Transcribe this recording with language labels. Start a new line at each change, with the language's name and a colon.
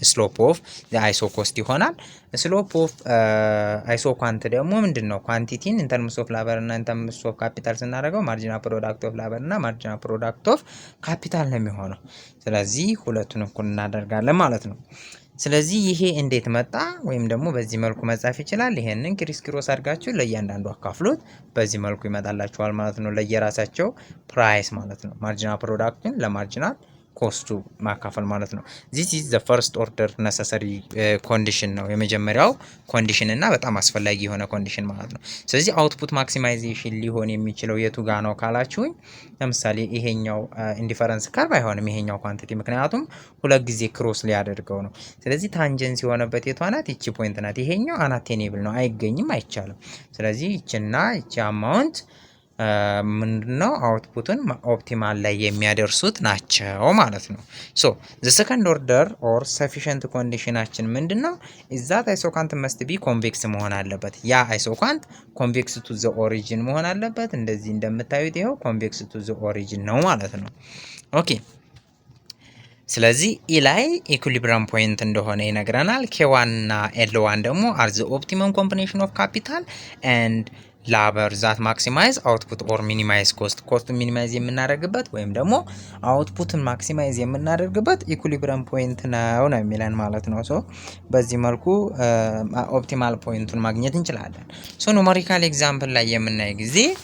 English: slope of the iso cost ይሆናል። slope of iso quant ደግሞ ምንድነው?
Amharic: ኳንቲቲን in terms of labor እና in terms of capital ስናደርገው marginal product of labor እና marginal product of capital ነው የሚሆነው። ስለዚህ ሁለቱን እኩል እናደርጋለን ማለት ነው። ስለዚህ ይሄ እንዴት መጣ? ወይም ደግሞ በዚህ መልኩ መጻፍ ይችላል። ይሄንን ክሪስ ክሮስ አድርጋችሁ ለእያንዳንዱ አካፍሉት። በዚህ መልኩ ይመጣላችኋል ማለት ነው። ለየራሳቸው ፕራይስ ማለት ነው። ማርጂናል ፕሮዳክትን ለማርጂናል ኮስቱ ማካፈል ማለት ነው። this is the first order necessary condition ነው የመጀመሪያው ኮንዲሽን እና በጣም አስፈላጊ የሆነ ኮንዲሽን ማለት ነው። ስለዚህ አውትፑት ማክሲማይዜሽን ሊሆን የሚችለው የቱ ጋር ነው ካላችሁኝ፣ ለምሳሌ ይሄኛው ኢንዲፈረንስ ከርቭ አይሆንም ይሄኛው ኳንቲቲ፣ ምክንያቱም ሁለት ጊዜ ክሮስ ሊያደርገው ነው። ስለዚህ ታንጀንስ የሆነበት የቷ ናት? ይቺ ፖይንት ናት። ይሄኛው አናቴኔብል ነው፣ አይገኝም፣ አይቻልም። ስለዚህ ይቺና ይቺ አማውንት ምንድነው አውትፑትን ኦፕቲማል ላይ የሚያደርሱት ናቸው ማለት ነው። ሶ the second order or sufficient conditionአችን ምንድነው?
English: that isoquant must be convex መሆን አለበት። ያ isoquant convex to the origin መሆን አለበት። እንደዚህ እንደምታዩት ይሄው convex to the origin ነው ማለት ነው። ኦኬ
Amharic: ስለዚህ ኢ ላይ ኢኩሊብሪየም ፖይንት እንደሆነ ይነግረናል። ኬ1 እና ኤል1 ደግሞ አር ዘ ኦፕቲመም ኮምቢኔሽን ኦፍ ካፒታል ኤንድ ላበር ዛት ማክሲማይዝ አውትፑት ኦር ሚኒማይዝ ኮስት። ኮስቱን ሚኒማይዝ የምናደርግበት ወይም ደግሞ አውትፑትን ማክሲማይዝ የምናደርግበት ኢኩሊብሪየም ፖይንት ነው የሚለን ማለት ነው። ሶ በዚህ መልኩ ኦፕቲማል ፖይንቱን ማግኘት እንችላለን። ሶ ኑሜሪካል ኤግዛምፕል ላይ የምናይ ጊዜ